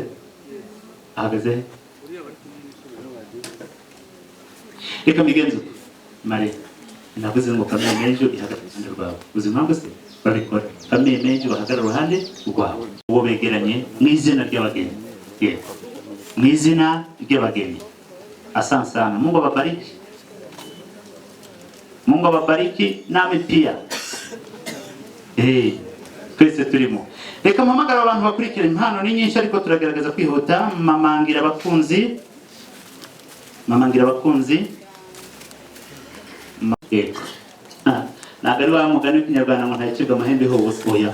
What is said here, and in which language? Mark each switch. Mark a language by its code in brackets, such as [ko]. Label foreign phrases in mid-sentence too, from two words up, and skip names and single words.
[rw] Ahagaze he? Reka migenzo. Mari. Navuze ngo famiye Menjo ihagaze iruhande rwawe. Uzi impamvu se? Babikora. Famiye Menjo bahagarara iruhande rwawe. Uwo begeranye mu izina ry'abageni. Yego. Mu izina ry'abageni. [sw] Asante sana. Mungu awabariki. Mungu awabariki nami pia. [rw] Twese turimo. Reka mpamagara abantu bakurikira impano ni nyinshi ariko turagerageza kwihuta. Mamangira abakunzi. Yego. Ntabwo ari wa mugani w'ikinyarwanda ngo ntacibwa amahembe hose oya.